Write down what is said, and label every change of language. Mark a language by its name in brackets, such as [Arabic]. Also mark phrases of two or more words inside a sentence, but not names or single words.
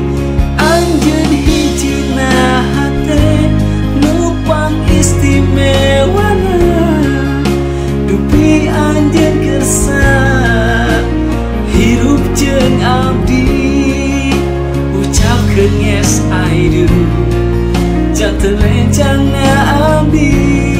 [Sundanese] Anjeun hijina hate nu pangistimewana, dupi anjeun kersa hirup jeung abdi. Ucapkeun [English] yes I do [Sundanese] janten rencana abdi.